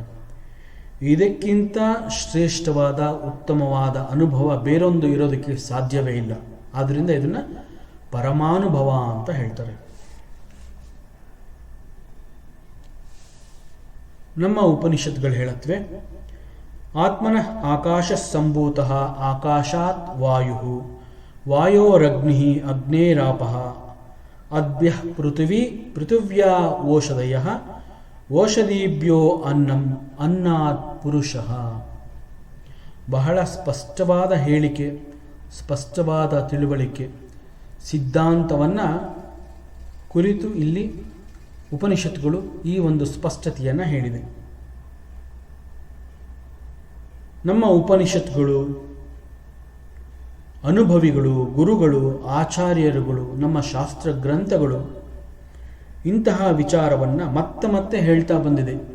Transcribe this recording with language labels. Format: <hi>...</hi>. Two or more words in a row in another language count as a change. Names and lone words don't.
<kn>ಇದಕ್ಕಿಂತ ಶ್ರೇಷ್ಠವಾದ ಉತ್ತಮವಾದ ಅನುಭವ ಬೇರೊಂದು ಇರೋದಕ್ಕೆ ಸಾಧ್ಯವೇ ಇಲ್ಲ. ಆದ್ದರಿಂದ ಇದನ್ನು ಪರಮಾನುಭವ ಅಂತ ಹೇಳ್ತಾರೆ. ನಮ್ಮ ಉಪನಿಷತ್ಗಳು ಹೇಳತ್ವೆ,</kn> <sa>ಆತ್ಮನಃ ಆಕಾಶ ಸಂಭೂತಃ ಆಕಾಶಾತ್ ವಾಯು ವಾಯೋರಗ್ನಿ ಅಗ್ನೇರಾಪಃ ಅದ್ಭ್ಯ ಪೃಥಿವೀ ಪೃಥಿವ್ಯಾ ಓಷಧಯಃ ಓಷಧೀಭ್ಯೋ ಅನ್ನಂ ಅನ್ನಾತ್ ಪುರುಷಃ.</sa> <kn>ಬಹಳ ಸ್ಪಷ್ಟವಾದ ಹೇಳಿಕೆ, ಸ್ಪಷ್ಟವಾದ ತಿಳುವಳಿಕೆ, ಸಿದ್ಧಾಂತವನ್ನು ಕುರಿತು ಇಲ್ಲಿ ಉಪನಿಷತ್ತುಗಳು ಈ ಒಂದು ಸ್ಪಷ್ಟತೆಯನ್ನು ಹೇಳಿದೆ. ನಮ್ಮ ಉಪನಿಷತ್ತುಗಳು, ಅನುಭವಿಗಳು, ಗುರುಗಳು, ಆಚಾರ್ಯರುಗಳು, ನಮ್ಮ ಶಾಸ್ತ್ರ ಗ್ರಂಥಗಳು ಇಂತಹ ವಿಚಾರವನ್ನು ಮತ್ತೆ ಮತ್ತೆ ಹೇಳ್ತಾ ಬಂದಿದೆ.</kn>